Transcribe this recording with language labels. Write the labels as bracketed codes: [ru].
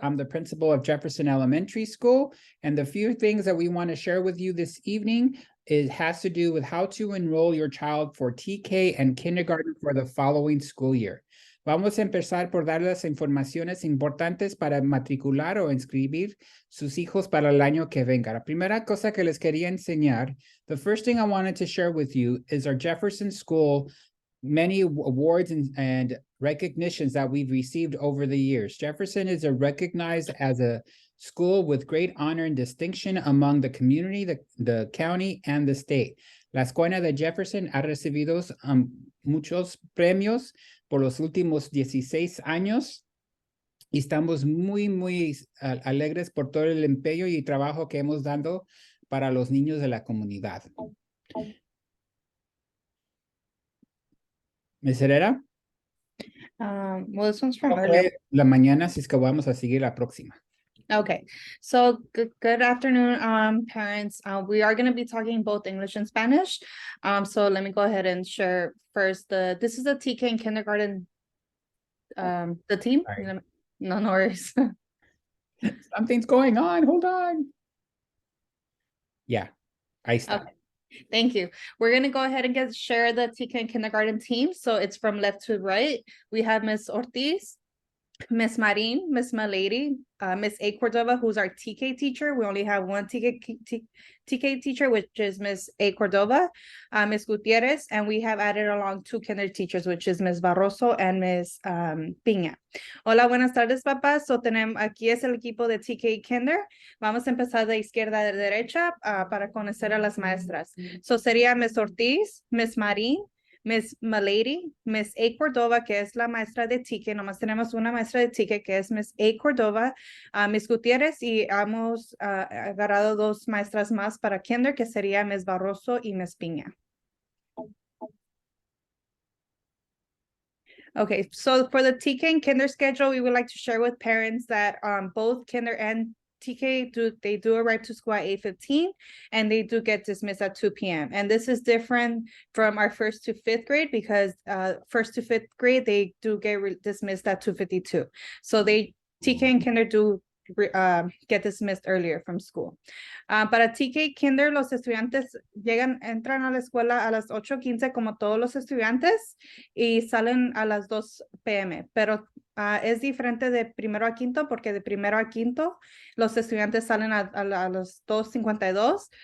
[en] I'm the principal of Jefferson Elementary School. And the few things that we want to share with you this evening has to do with how to enroll your child for TK and kindergarten for the following school year. [es] Vamos a empezar por dar las informaciones importantes para matricular o inscribir sus hijos para el año que venga. La primera cosa que les quería enseñar, [en] the first thing I wanted to share with you is our Jefferson School many awards and recognitions that we've received over the years. Jefferson is recognized as a school with great honor and distinction among the community, the county, and the state. [es] La Escuela de Jefferson ha recibido muchos premios por los últimos 16 años y estamos muy alegres por todo el empeño y trabajo que hemos dado para los niños de la comunidad. ¿Ms. Herrera? [en] Well, this one's from earlier. [es] La mañana, si es que vamos a seguir la próxima. [en] Okay, so good afternoon, parents. We are going to be talking both English and Spanish. So let me go ahead and share first. This is the TK and kindergarten, the team. Sorry. No worries. Something's going on. Hold on. Yeah, I stopped. Okay. Thank you. We're going to go ahead and share the TK and kindergarten team. So it's from left to right. We have Miss Ortiz, Miss Marin, Miss Malady, Miss A. Cordova, who's our TK teacher. We only have one TK teacher, which is Miss A. Cordova, Miss Gutierrez, and we have added along two kinder teachers, which is Miss Barroso and Miss Piña. [es] Hola, buenas tardes, papás. So tenemos, aquí es el equipo de TK Kinder. Vamos a empezar de izquierda a derecha para conocer a las maestras. So sería Miss Ortiz, Miss Marin, Miss Malady, Miss A. Cordova, que es la maestra de TK. Nomás tenemos una maestra de TK, que es Miss A. Cordova, Miss Gutierrez, y hemos agarrado dos maestras más para kinder, que sería Miss Barroso y Miss Piña. [en] Okay, so for the TK and kinder schedule, we would like to share with parents that both kinder and TK do arrive to school at 8:15 and they do get dismissed at 2 p.m. And this is different from our 1st to 5th grade because 1st to 5th grade, they do get dismissed at 2:52. So TK and kinder do get dismissed earlier from school. [es] Para TK Kinder, los estudiantes entran a la escuela a las 8:15 como todos los estudiantes y salen a las 2 p.m. Pero es diferente de primero a quinto porque de primero a quinto los estudiantes salen a las 2:52.